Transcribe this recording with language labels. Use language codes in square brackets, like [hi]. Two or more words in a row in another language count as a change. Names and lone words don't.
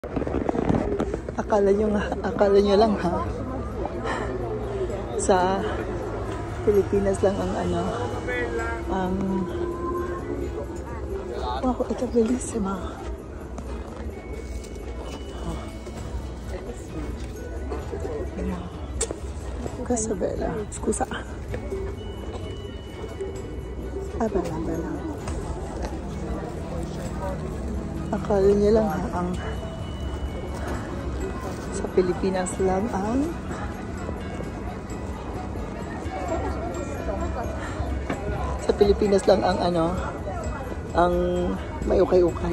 [tl] Akala nyo lang ha, sa Pilipinas lang ang wow, ito bellissima. [it] Questa bella, scusa. Bella. [tl] Akala nyo lang ha, ang sa Pilipinas lang ang ang may ukay-ukay.